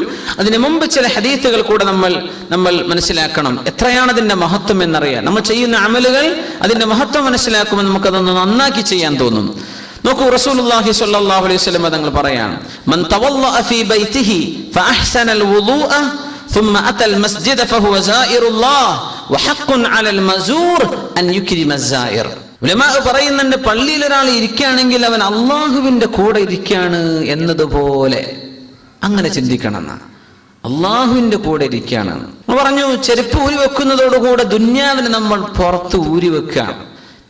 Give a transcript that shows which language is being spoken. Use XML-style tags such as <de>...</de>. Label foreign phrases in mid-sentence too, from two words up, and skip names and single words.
<ml>അതിനു മുമ്പ് ചില ഹദീസുകൾ കൂടെ നമ്മൾ മനസ്സിലാക്കണം. എത്രയാണ് അതിന്റെ മഹത്വം എന്നറിയാൻ. നമ്മൾ ചെയ്യുന്ന അമലുകൾ അതിന്റെ മഹത്വം മനസ്സിലാക്കുമ്പോൾ നമുക്കതൊന്ന് നന്നാക്കി ചെയ്യാൻ തോന്നും.</ml> <ar>നോക്കൂ, رسول الله صلى الله عليه وسلم</ar> <ml>തങ്ങൾ പറയാണ്,</ml> <ar>من توضأ في بيته فأحسن الوضوء ثم أتى المسجد فهو زائر الله وحق على المزور أن يكرم الزائر.</ar> <ml>ഉലമാ പറയുന്നുണ്ട്, പള്ളിയിൽ ഒരാൾ ഇരിക്കുകയാണെങ്കിൽ അവൻ അള്ളാഹുവിന്റെ കൂടെ ഇരിക്കുകയാണ് എന്നതുപോലെ അങ്ങനെ ചിന്തിക്കണം എന്നാണ്. അള്ളാഹുവിന്റെ കൂടെ ഇരിക്കുകയാണ്. പറഞ്ഞു, ചെരുപ്പ് ഊരി വെക്കുന്നതോടുകൂടെ ദുന്യാവിന് നമ്മൾ പുറത്ത് ഊരി വെക്കുകയാണ്.</ml>